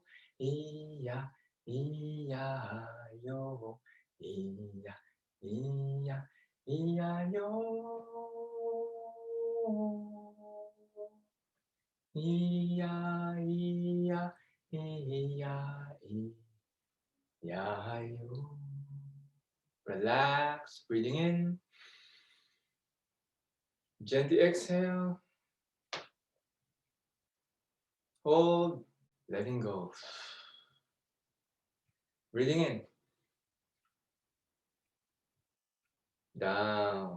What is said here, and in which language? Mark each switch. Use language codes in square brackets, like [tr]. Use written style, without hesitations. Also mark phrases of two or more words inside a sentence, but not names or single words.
[en] E-ya, E-ya, yo. E-ya, E-ya, E-ya, yo. E-ya, E-ya, E-ya, E-ya, yo. Relax, breathing in. Gently exhale. Hold, letting go. Breathing in. Down.